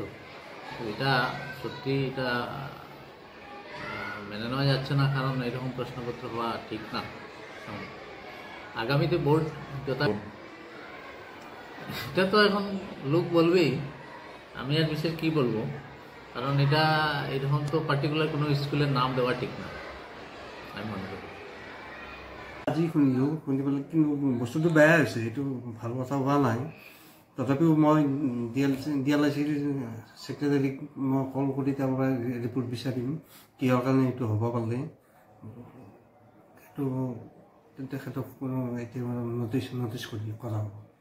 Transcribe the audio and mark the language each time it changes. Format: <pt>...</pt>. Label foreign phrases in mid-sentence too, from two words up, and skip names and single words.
<bn>তো এটা সত্যি এটা মেনে নেওয়া যাচ্ছে না, কারণ এরকম প্রশ্নপত্র হওয়া ঠিক না। আগামীতে বোর্ড এটা তো এখন লোক বলবেই, আমি আর বিশেষ কি বলবো, কারণ এটা এরকম তো পার্টিকুলার কোনো স্কুলের নাম দেওয়া ঠিক না আমি মনে করি।</bn> <as>আজি শুনিলোঁ, শুনি পেলাই কিন্তু বস্তুটো বেয়া হৈছে, এইটো ভাল কথা হোৱা নাই। তথাপিও মই DLIC ছেক্ৰেটাৰীক মই কল কৰি তেওঁৰ পৰা ৰিপৰ্ট বিচাৰিম কিহৰ কাৰণে এইটো হ'ব পাৰিলে। এইটো তেখেতক এতিয়া নটিচ কৰা হ'ব।</as>